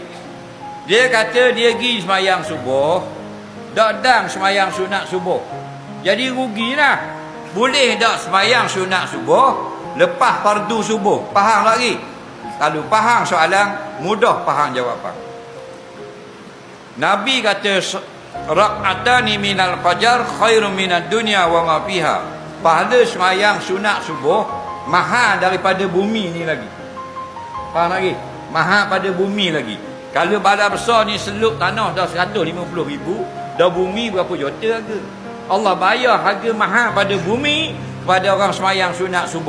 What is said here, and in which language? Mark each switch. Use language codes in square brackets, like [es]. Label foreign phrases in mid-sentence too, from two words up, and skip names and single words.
[ms] Dia kata dia pergi semayang subuh, tak dang semayang sunat subuh. Jadi rugilah. Boleh tak semayang sunat subuh lepas fardu subuh? Faham lagi? Kalau faham soalan, mudah faham jawapan. Nabi kata [ar] ركعتا الفجر خير من الدنيا وما فيها. [ms] Pahala semayang sunat subuh mahal daripada bumi ni lagi. Faham lagi? Mahal pada bumi lagi. Kalau Bala Besar ni seluk tanah dah 150,000, dah bumi berapa juta harga. Allah bayar harga mahal pada bumi kepada orang semayang sunat subuh.